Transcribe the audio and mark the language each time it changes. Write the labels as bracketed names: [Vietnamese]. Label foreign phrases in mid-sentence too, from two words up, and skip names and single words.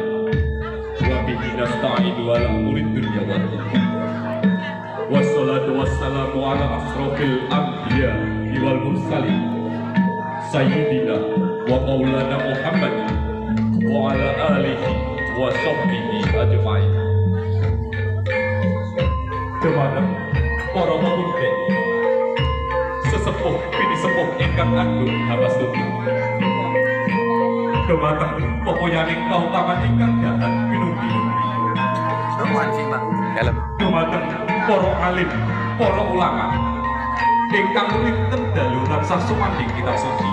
[Arabic] وبه نستعين على أمور الدنيا والدين. والصلاة والسلام على أشرف الأنبياء والمرسلين. سيدنا ومولانا محمد وعلى آله وصحبه أجمعين. [Javanese] Dumateng para pemuda sesepuh pinisepuh ingkang agung hamastuti. Dumateng pepoyaning kautaman ingkang dahat pinunggi-nunggi. Dumateng para alim, para ulama ingkang rinten dalu tansah sumandhing kitab suci.